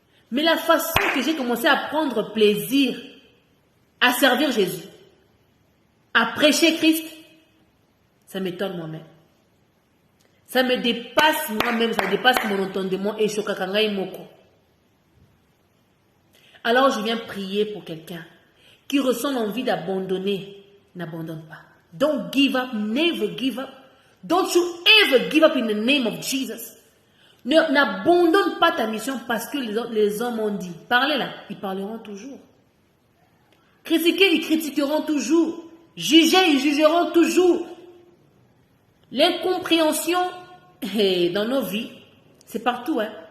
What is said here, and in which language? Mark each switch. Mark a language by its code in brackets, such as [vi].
[fr] Mais la façon que j'ai commencé à prendre plaisir à servir Jésus, à prêcher Christ, ça m'étonne moi-même. Ça me dépasse moi-même, ça dépasse mon entendement et chokakangai moko. Alors je viens prier pour quelqu'un qui ressent l'envie d'abandonner. N'abandonne pas. [en] Don't give up, never give up. Don't you ever give up in the name of Jesus. [fr] N'abandonne pas ta mission parce que les hommes ont dit. Parlez là, ils parleront toujours. Critiquer, ils critiqueront toujours. Juger, ils jugeront toujours. L'incompréhension dans nos vies, c'est partout. Hein?